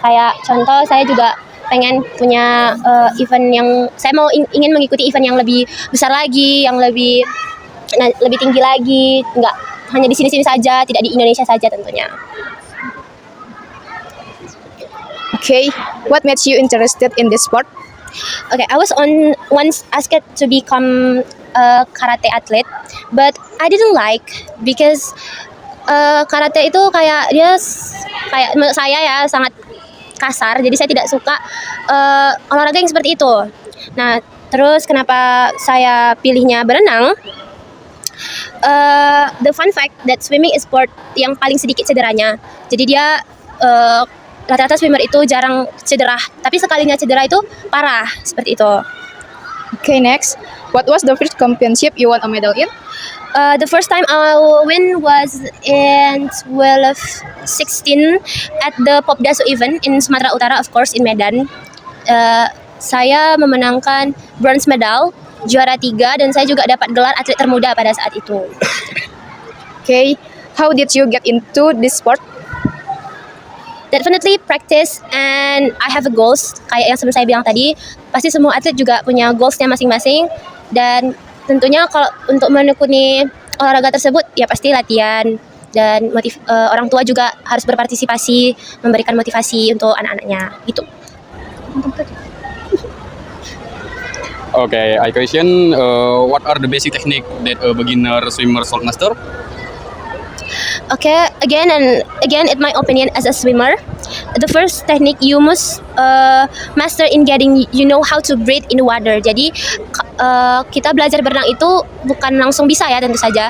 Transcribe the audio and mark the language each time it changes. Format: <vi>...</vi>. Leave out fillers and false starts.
<id>Kayak contoh saya juga pengen punya event yang saya mau ingin mengikuti event yang lebih besar lagi, yang lebih tinggi lagi, nggak hanya di sini-sini saja, tidak di Indonesia saja tentunya.</id> <en>Okay, what makes you interested in this sport? Okay, I was once asked to become a karate athlete, but I didn't like because karate itu kayak menurut saya ya sangat kasar, jadi saya tidak suka olahraga yang seperti itu.</en> <id>Nah, terus kenapa saya pilihnya berenang?</id> <en>The fun fact that swimming is sport yang paling sedikit cederanya.</en> <id>Jadi dia rata-rata swimmer itu jarang cedera, tapi sekalinya cedera itu parah, seperti itu.</id> <en>Okay, next. What was the first championship you won a medal in? The first time I win was in 2016 at the Popdasu event in Sumatera Utara, of course in Medan.</en> <id>Saya memenangkan bronze medal, juara 3, dan saya juga dapat gelar atlet termuda pada saat itu.</id> <en>Okay, how did you get into this sport? Definitely practice and I have a goals.</en> <id>Kayak yang sebelum saya bilang tadi, pasti semua atlet juga punya goalsnya masing-masing, dan tentunya kalau untuk menekuni olahraga tersebut ya pasti latihan, dan orang tua juga harus berpartisipasi, memberikan motivasi untuk anak-anaknya gitu.</id> <en>Okay, I question what are the basic technique that a beginner swimmer should master? Okay, again and again, in my opinion, as a swimmer, the first technique you must master in getting, you know how to breathe in water.</en> <id>Jadi kita belajar berenang itu bukan langsung bisa ya, tentu saja.</id>